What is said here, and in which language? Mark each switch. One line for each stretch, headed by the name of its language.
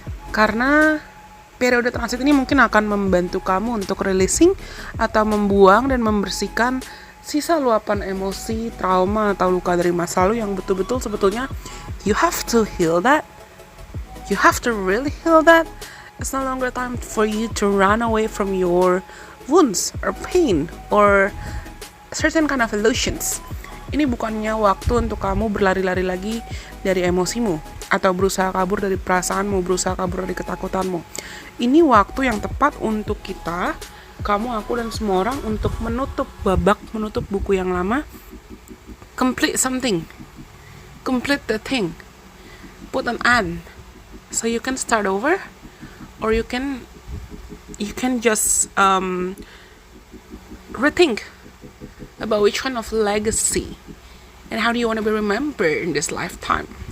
Indonesian: Karena periode transit ini mungkin akan membantu kamu untuk releasing atau membuang dan membersihkan sisa luapan emosi, trauma, atau luka dari masa lalu yang betul-betul sebetulnya
English: you have to heal that. You have to really heal that. It's no longer time for you to run away from your wounds or pain or certain kind of illusions.
Indonesian: Ini bukannya waktu untuk kamu berlari-lari lagi dari emosimu atau berusaha kabur dari perasaanmu, berusaha kabur dari ketakutanmu. Ini waktu yang tepat untuk kita, kamu, aku, dan semua orang untuk menutup buku yang lama,
English: complete something, complete the thing, put an end, so you can start over, or you can just rethink about which kind of legacy and how do you want to be remembered in this lifetime.